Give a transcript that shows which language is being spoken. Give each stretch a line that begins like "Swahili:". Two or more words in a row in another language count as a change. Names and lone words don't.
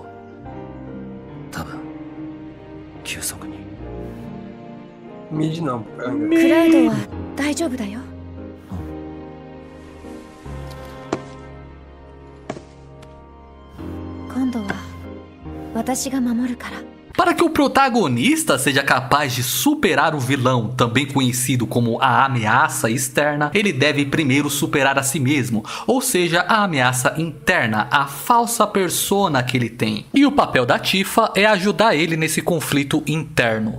Japanese: 多分急速に。
Portuguese: Mid não.
Japanese: クラウドは大丈夫だよ。今度は私が守るから。
Portuguese: Para que o protagonista seja capaz de superar o vilão, também conhecido como a ameaça externa, ele deve primeiro superar a si mesmo, ou seja, a ameaça interna, a falsa persona que ele tem. E o papel da Tifa é ajudar ele nesse conflito interno.